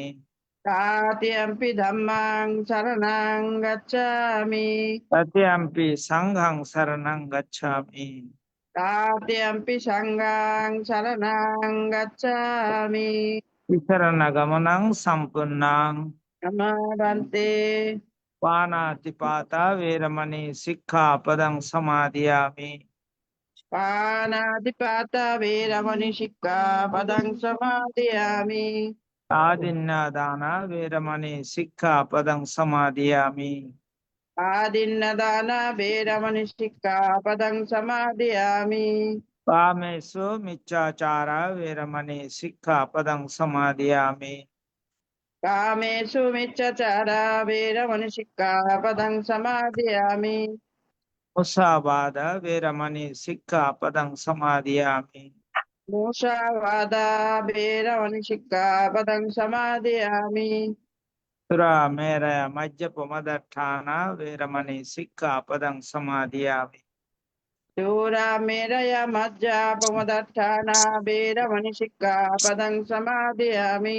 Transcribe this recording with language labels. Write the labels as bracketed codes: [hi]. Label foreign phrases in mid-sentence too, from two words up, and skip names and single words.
[pi] Tatiyampi Dhammang saranang gacchami. তৃতীয়ম্পি সংঘং শরণং গচ্ছামি Tatiyampi Sanghang saranang gacchami. শরণাগমনং সম্পূর্ণং Nama Bhante পানাতিপাতা বেরমণি শিক্ষাপদং সমাদিয়ামি Panatipata Veramani Padang Samadhiyami. আদিন্নাদানা বেরমণি শিক্ষাপদং সমাদিয়ামি Adinnadana Veramani Padang Samadhiyami. কামেষু মিচ্ছাচারা বেরমণি শিক্ষাপদং সমাদিয়ামি Kamesu Michachara Veramani Padang Samadhiyami. মুসাবাদা বেরমণি শিক্ষাপদং সমাদিয়ামি Mushavada Veramani Padang Samadhiyami. Sura Meraya Majjapamadatthana Veramani Sikkhapadang Samadhiyami. Sura Meraya Majja Pamadatthana Veramani Sikkhapadang Samadhiyami.